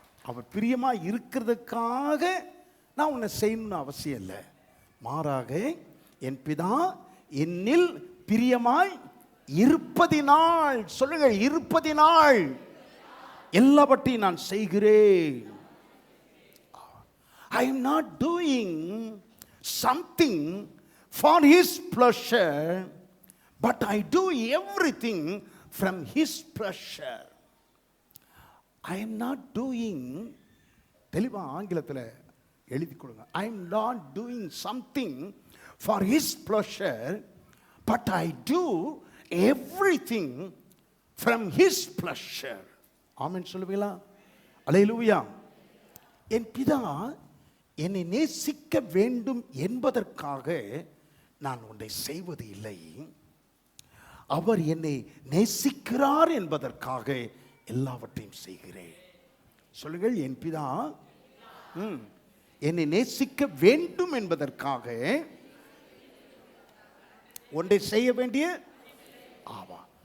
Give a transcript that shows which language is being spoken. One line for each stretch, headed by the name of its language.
Tamil: அவர் பிரியமா இருக்கிறதுக்காக நான் உன்னை செய்யணும்னு அவசியம் இல்லை. மாறாக என் பிதா என்னில் பிரியமாய் இருப்பதினால், சொல்லுங்க, இருப்பதினால் எல்லாவற்றையும் நான் செய்கிறேன்.
English: I am not doing something for his pleasure, but I do everything from his pleasure. I am not doing,
Tamil: தெளிவா ஆங்கிலத்தில் எழுதி கொடுங்க,
English: I am not doing something for his pleasure, but I do everything from his pleasure.
Tamil: ஆமென் சொல்லுவீங்களா? அல்லேலூயா. என் பிதா என்னை நேசிக்க வேண்டும் என்பதற்காக நான் ஒன்றை செய்வது இல்லை. அவர் என்னை நேசிக்கிறார் என்பதற்காக எல்லாவற்றையும் செய்கிறேன். சொல்லுங்கள், என் பிதா என்னை நேசிக்க வேண்டும் என்பதற்காக ஒன்றை செய்ய வேண்டிய ஆவா.